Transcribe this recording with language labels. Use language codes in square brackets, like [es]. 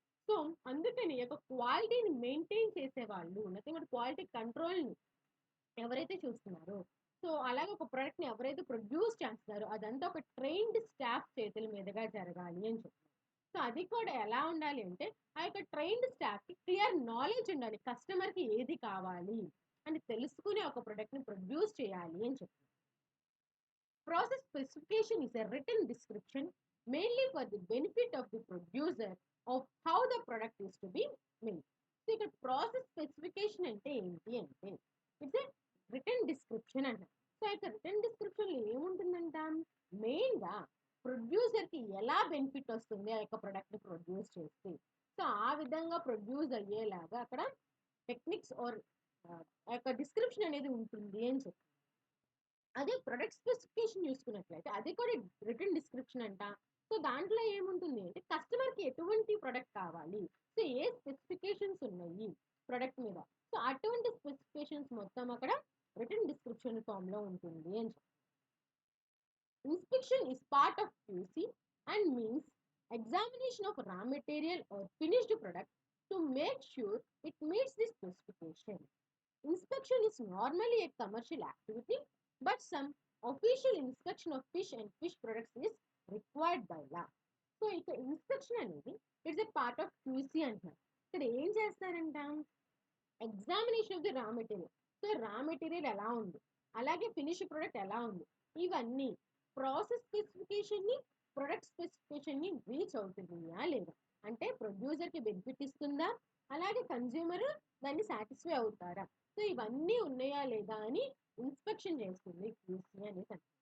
[te] So అందుకని యొక్క క్వాలిటీని మెయింటైన్ చేసేవాళ్ళు లేకపోతే క్వాలిటీ కంట్రోల్ని ఎవరైతే చూస్తున్నారో, సో అలాగే ఒక ప్రోడక్ట్ని ఎవరైతే ప్రొడ్యూస్ చేస్తున్నారో అదంతా ఒక ట్రైన్డ్ స్టాఫ్ చేతుల మీదుగా జరగాలి అని చెప్తున్నారు. సో అది కూడా ఎలా ఉండాలి అంటే ఆ యొక్క ట్రైన్డ్ స్టాఫ్కి క్లియర్ నాలెడ్జ్ ఉండాలి, కస్టమర్కి ఏది కావాలి అని తెలుసుకునే ఒక ప్రోడక్ట్ని ప్రొడ్యూస్ చేయాలి అని చెప్తున్నారు. [en] Process specification is a written description mainly for the benefit of the producer of how the product is to be made. [te] So ఇక్కడ ప్రాసెస్ స్పెసిఫికేషన్ అంటే ఏంటి అంటే [en] it's a written description [te] అంట. సో ఇక్కడ రిటర్న్ డిస్క్రిప్షన్లో ఏముంటుందంట, మెయిన్గా ప్రొడ్యూసర్కి ఎలా బెనిఫిట్ వస్తుంది ఆ యొక్క ప్రొడక్ట్ని ప్రొడ్యూస్ చేస్తే, సో ఆ విధంగా ప్రొడ్యూస్ అయ్యేలాగా అక్కడ టెక్నిక్స్ ఆర్ ఆ యొక్క డిస్క్రిప్షన్ అనేది ఉంటుంది అని చెప్పి. అదే ప్రొడక్ట్ స్పెసిఫికేషన్ చూసుకున్నట్లయితే అది కూడా రిటర్న్ డిస్క్రిప్షన్ అంట. సో దాంట్లో ఏముంటుంది అంటే కస్టమర్కి ఎటువంటి ప్రొడక్ట్ కావాలి, సో ఏ స్పెసిఫికేషన్స్ ఉన్నాయి ప్రొడక్ట్ మీద, సో అటువంటి స్పెసిఫికేషన్స్ మొత్తం అక్కడ రిటర్న్ డిస్క్రిప్షన్ ఫామ్లో ఉంటుంది అని చెప్పి. [en] Inspection is part of QC and means examination of raw material or finished product to make sure it meets the specification. Inspection is normally a commercial activity, but some official inspection of fish and fish products is required by law. [te] So ఇక్కడ inspection అనేది [en] it's a part of QC [te] అంటున్నారు. ఇక్కడ ఏం చేస్తారంట, [en] examination of the raw material, [te] so raw material ఎలా ఉంది, అలాగే finish product ఎలా ఉంది, ఇవన్నీ ప్రాసెస్ స్పెసిఫికేషన్ని ప్రొడక్ట్ స్పెసిఫికేషన్ని రీచ్ అవుతుందా లేదా, అంటే ప్రొడ్యూసర్కి బెనిఫిట్ ఇస్తుందా, అలాగే కన్జ్యూమర్ దాన్ని సాటిస్ఫై అవుతారా, సో ఇవన్నీ ఉన్నాయా లేదా అని ఇన్స్పెక్షన్ చేస్తుంది క్యూసీ అనేది.